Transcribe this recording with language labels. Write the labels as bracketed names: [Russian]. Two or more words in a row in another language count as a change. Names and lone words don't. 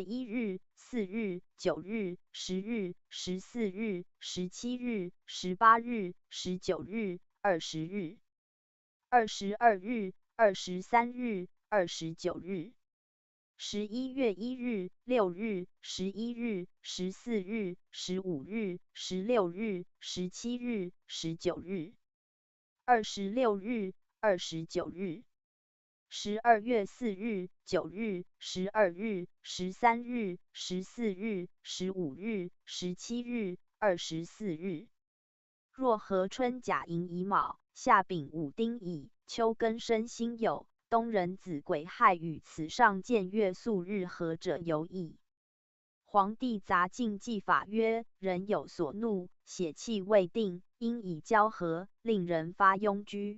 [Chinese] 1 日、4日、9日、10日、14日、17日、18日、19日、20日、22日、23日、29日。11月1日、6日、11日、14日、15日、16日、17日、19日。 26日、29日。12月4日、9日、12日、13日、14日、15日、17日、24日。若合春甲寅乙卯，夏丙午丁乙，秋庚申辛酉，冬壬子癸亥与此上见月宿日合者有矣。皇帝杂禁忌法曰：人有所怒，血气未定，应以交合，令人发痈疽。